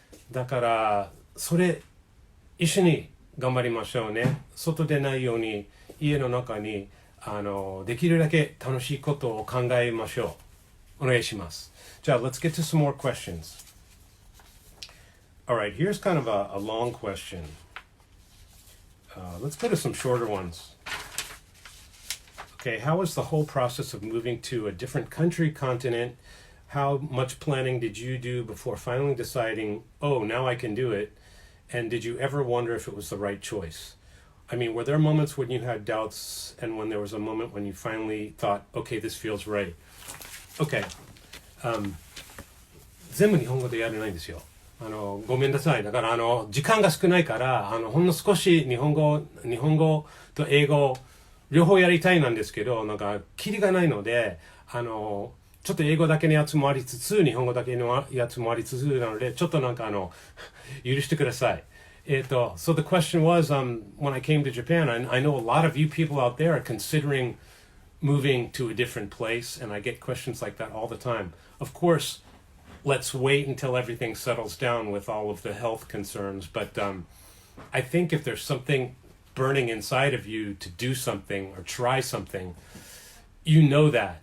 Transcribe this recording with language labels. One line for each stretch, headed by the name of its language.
Japanese: だからそれ一緒に頑張りましょうね。外でないように家の中にできるだけ楽しいことを考えましょう。お願いします。
English: じゃあ let's get to some more questions. Alright, here's kind of a long question. Let's go to some shorter ones. Okay, how was the whole process of moving to a different country, continent? How much planning did you do before finally deciding, oh, now I can do it? And did you ever wonder if it was the right choice? I mean, were there moments when you had doubts and when there was a moment when you finally thought, okay, this feels right? Okay.
Japanese: 全部日本語でやれないんですよ。ごめんなさい。だから時間が少ないからほんの少し日本語と英語両方やりたいなんですけど、なんかキリがないのでちょっと英語だけのやつもありつつ日本語だけのやつもありつつなので、ちょっとなんか許してください。
English: So the question was, when I came to Japan, I know a lot of you people out there are considering moving to a different place, and I get questions like that all the time. Of course, let's wait until everything settles down with all of the health concerns. But I think if there's something burning inside of you to do something or try something, you know that.